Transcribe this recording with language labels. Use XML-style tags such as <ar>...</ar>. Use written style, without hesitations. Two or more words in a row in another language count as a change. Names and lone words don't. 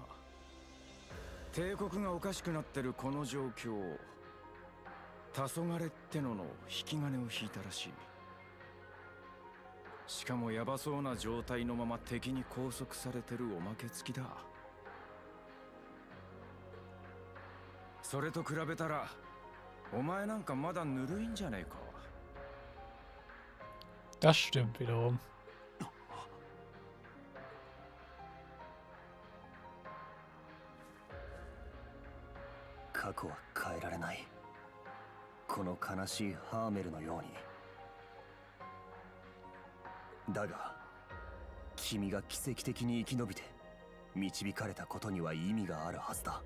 <ja>帝国がおかしくなってるこの状況、黄昏っての引き金を引いたらしい。しかもヤバそうな状態のまま敵に拘束されてるおまけ付きだ。それと比べたらお前なんかまだぬるいんじゃねえか。</ja> <de>Das stimmt wiederum.</de> <ja>過去は変えられない。この悲しいハーメルのように。だが君が奇跡的に生き延びて導かれたことには意味があるはずだ。</ja>